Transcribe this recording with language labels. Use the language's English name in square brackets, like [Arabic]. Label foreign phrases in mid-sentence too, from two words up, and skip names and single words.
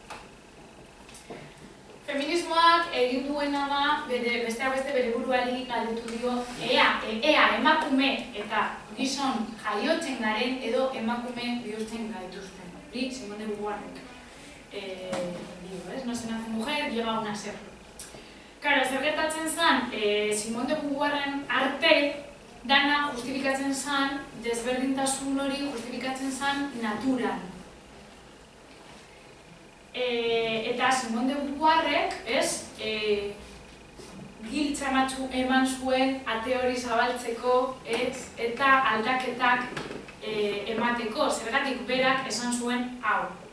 [Basque] Feminismoak egin duena da, besteak beste bere buruari galdetu dio, ea emakume eta gizon jaiotzen garen edo emakume bihurtzen gaituzten. Hori, Simone de Beauvoirrek dio, ez? [Spanish] No se nace mujer, llega una ser. [Basque] Karo, zer gertatzen zen, Simone de Beauvoirren arte dana justifikatzen zen, desberdintasun hori justifikatzen zen naturan. Eta Simone de Beauvoirrek, ez, giltza eman zuen ate hori zabaltzeko, ez, eta aldaketak emateko, zergatik berak esan zuen hau.